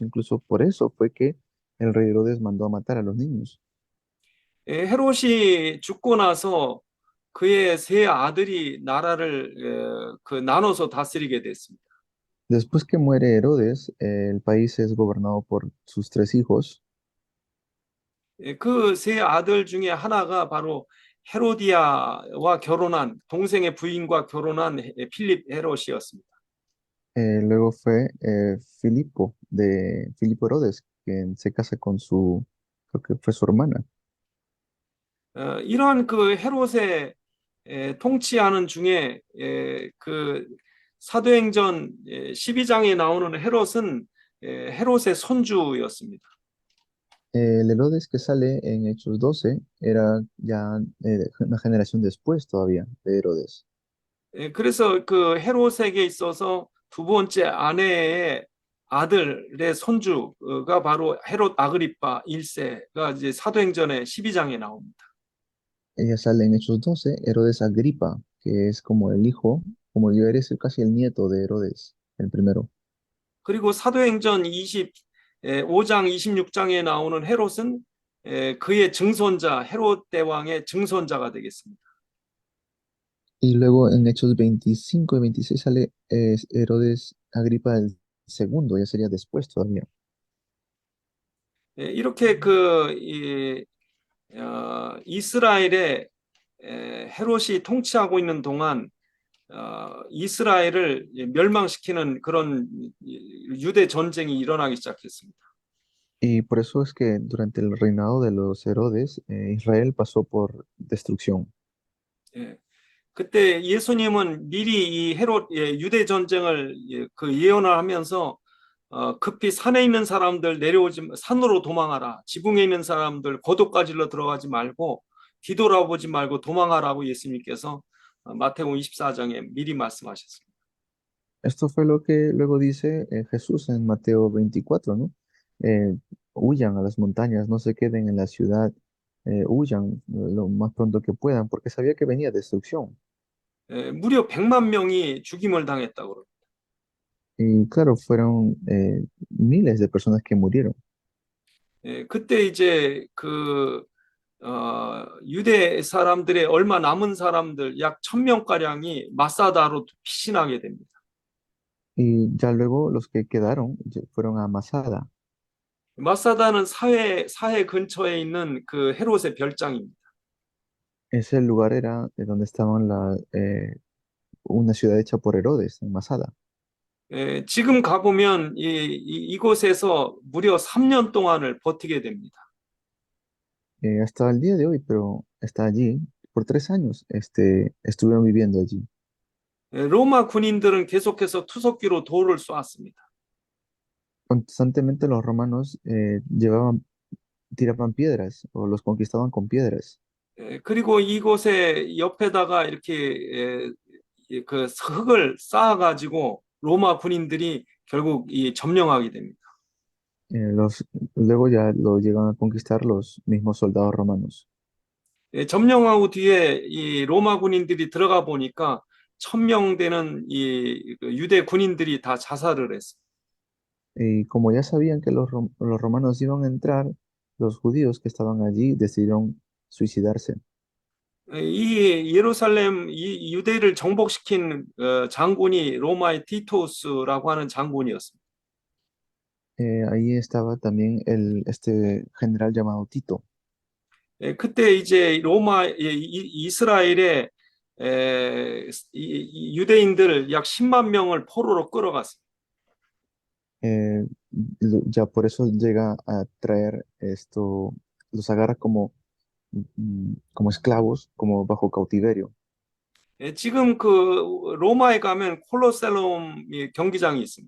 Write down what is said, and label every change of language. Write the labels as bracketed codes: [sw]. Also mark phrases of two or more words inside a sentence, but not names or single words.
[es] Incluso por eso fue que el rey Herodes mandó a matar a los niños. [ko] 헤롯이 죽고 나서 그의 세 아들이 나라를 나눠서 다스리게 됐습니다. [es] Después que muere Herodes, el país es gobernado por sus 3 hijos. [ko] 그 세 아들 중에 하나가 바로 헤로디아와 결혼한 동생의 부인과 결혼한 필립 헤롯이었습니다. [es] Luego fue Filipo Herodes, quien se casa con creo que fue su hermana. [ko] 이러한 그 헤롯의 통치하는 중에 그 사도행전 12장에 나오는 헤롯은 헤롯의 손주였습니다. [es] El Herodes que sale en Hechos 12 era ya una generación después todavía de Herodes. [ko] 그래서 그 헤롯에게 있어서 두 번째 아내의 아들의 손주가 바로 헤롯 아그리파 1세가 이제 사도행전의 12장에 나옵니다. [es] Ella sale en Hechos 12, Herodes Agripa, que es como el hijo, como debería ser casi el nieto de Herodes, el primero. [ko] 그리고 사도행전 25장 26장에 나오는 헤롯은 그의 증손자 헤롯 대왕의 증손자가 되겠습니다. [es] Y luego en Hechos 25 y 26 sale Herodes Agripa el segundo, ya sería después todavía. [ko] 이렇게 이스라엘의 헤롯이 통치하고 있는 동안 이스라엘을 멸망시키는 그런 유대 전쟁이 일어나기 시작했습니다. [es] Y por eso es que durante el reinado de los Herodes, Israel pasó por destrucción. [ko] 예. 그때 예수님은 미리 이 헤롯 유대 전쟁을 그 예언을 하면서 급히 산에 있는 사람들 내려오지 산으로 도망하라. 지붕에 있는 사람들 고도가지로 들어가지 말고 뒤돌아보지 말고 도망하라고 예수님께서 마태복음 24장에 미리 말씀하셨습니다. [es] Esto fue lo que luego dice Jesús en Mateo 24, ¿no? Eh, Huyan a las montañas, no se queden en la ciudad, huyan lo más pronto que puedan, porque sabía que venía destrucción. [ko] 무려 100만 명이 죽임을 당했다고. [es] Y claro, fueron miles de personas que murieron. [ko] 그때 이제 그 유대 사람들의 얼마 남은 사람들 약 1000명가량이 마사다로 피신하게 됩니다. [es] Y ya luego los que quedaron fueron a Masada. [ko] 마사다는 사해 근처에 있는 그 헤롯의 별장입니다. [es] Ese lugar era donde estaban una ciudad hecha por Herodes, en Masada. [ko] 지금 가보면 이곳에서 무려 3년 동안을 버티게 됩니다. [es] Hasta el día de hoy, pero está allí por 3 años, estuvieron viviendo allí. [ko] 로마 군인들은 계속해서 투석기로 돌을 쏘았습니다. [es] Constantemente los romanos tiraban piedras o los conquistaban con piedras. [ko] 그리고 이곳에 옆에다가 이렇게 그 흙을 쌓아가지고 로마 군인들이 결국 점령하게 됩니다. [es] Luego ya lo llegan a conquistar los mismos soldados romanos. [ko] 점령하고 뒤에 이 로마 군인들이 들어가 보니까 1000명 되는 그 유대 군인들이 다 자살을 했어요. [es] Y como ya sabían que los romanos iban a entrar, los judíos que estaban allí decidieron suicidarse. [ko] 이 예루살렘 이 유대를 정복시킨 장군이 로마의 티토스라고 하는 장군이었습니다. [es] Ahí estaba también este general llamado Tito. [ko] 그때 이제 로마 이스라엘의 유대인들 약 10만 명을 포로로 끌어갔습니다. [es] Ya por eso llega a traer los agarra como esclavos, como bajo cautiverio. [ko] 지금 그 로마에 가면 콜로세움 경기장이 있습니다.